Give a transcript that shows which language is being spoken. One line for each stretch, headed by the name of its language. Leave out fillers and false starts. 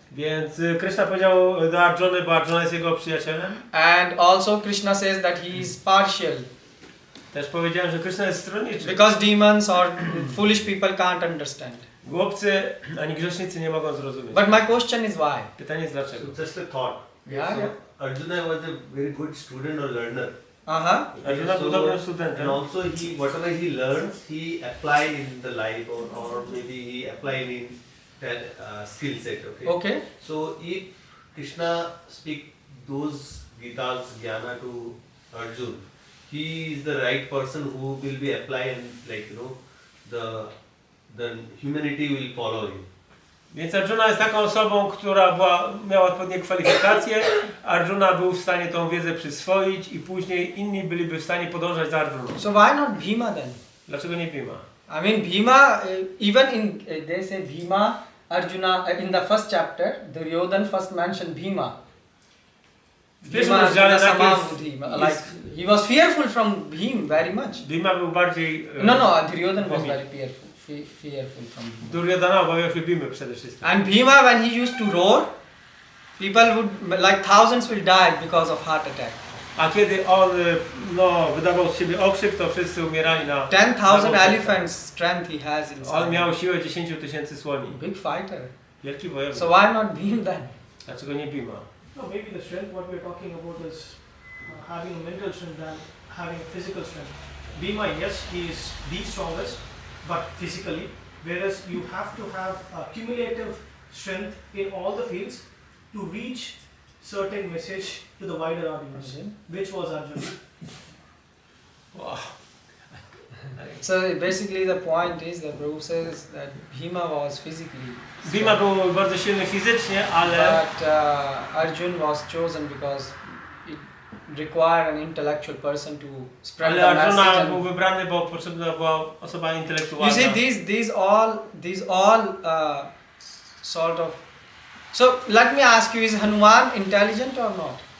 Polish: Więc Krishna powiedział do Arjuny, bo Arjuna jest jego przyjacielem.
English: And also Krishna says that he is partial.
Polish: Też powiedziałem, że Krishna jest stronniczy.
English: Because demons or foolish people can't understand.
Polish: Głupcy ani grzesznicy nie mogą zrozumieć.
English: But my question is why?
Polish: Pytanie jest dlaczego.
English: So just a thought. Yeah, So yeah. Arjuna was a very good student or learner. Uh-huh.
Polish: Arjuna był dobrym studentem.
English: And also whatever he learns, he applied in the life or maybe he applied in that skill set. Okay. Okay. So if Krishna speak those Gita's Jnana to Arjun, he is the right person who will be applying, like the humanity will follow him.
Polish: Więc Arjuna jest taką osobą, która miała odpowiednie kwalifikacje. Arjuna był w stanie tą wiedzę przyswoić i później inni byliby w stanie podążać za Arjuną.
English: So why not Bhima then?
Polish: Dlaczego nie Bhima?
English: I mean Bhima, even in they say Bhima, Arjuna in the first chapter, Duryodhana first mentioned Bhima.
Polish: W pierwszym rozdziale najpierw
English: like he was fearful from him very much.
Polish: Bhima był bardziej...
English: No, Duryodhana was very fearful from him.
Polish: Duryodhana obawiał się Bhimy przede wszystkim.
English: And Bhima, when he used to roar, people would, like thousands will die because of heart attack.
Polish: A kiedy on wydawał z siebie okrzyk, to wszyscy umierali na...
English: 10,000 elephants strength he has inside.
Polish: On miał siłę 10 000 słoni.
English: Big fighter.
Polish: Wielki wojownik.
English: So why not Bhim then?
Polish: Dlaczego nie Bhima?
English: No, maybe the strength what we're talking about is having a mental strength than having a physical strength. Bhima, yes, he is the strongest, but physically, whereas you have to have a cumulative strength in all the fields to reach certain message to the wider audience, which was Arjuna. Wow. So basically the point is that Prabhu says that Bhima was physically
Polish: Bhima był bardzo silny fizycznie, ale...
English: But Arjun was chosen because it required an intellectual person to spread
Polish: Ale
English: the
Polish: Arjuna
English: message.
Polish: był wybrany, bo potrzebna była osoba intelektualna.
English: You see, these all sort of. So let me ask you: is Hanuman intelligent or not?